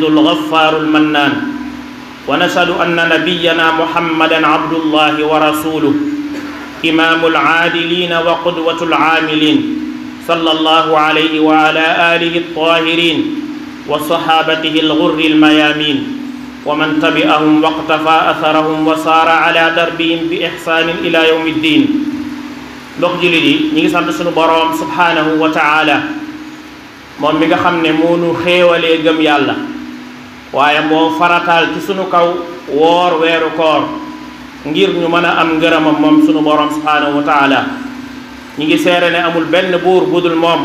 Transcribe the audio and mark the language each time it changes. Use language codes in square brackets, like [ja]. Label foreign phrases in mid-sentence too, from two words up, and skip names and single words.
[ar] الغفار المنان ونشهد أن نبينا محمدا عبد الله ورسوله إمام العادلين وقدوة العاملين صلى الله عليه وعلى آله الطاهرين وصحابته الغر الميامين ومن تبعهم واقتفى أثرهم وصار على دربهم بإحسان إلى يوم الدين [wo] mbokk jullit yi ñi ngi sant sunu boroom [ar] سبحانه وتعالى [wo] moom mi nga xam ne moo nu xéewalee gëm yàlla waaye moo farataal ci sunu kaw woor weeru koor ngir ñu mën a am ngërëmam moom sunu boroom [ar] سبحانه وتعالى [wo] ñi ngi seere ne amul benn buur budul moom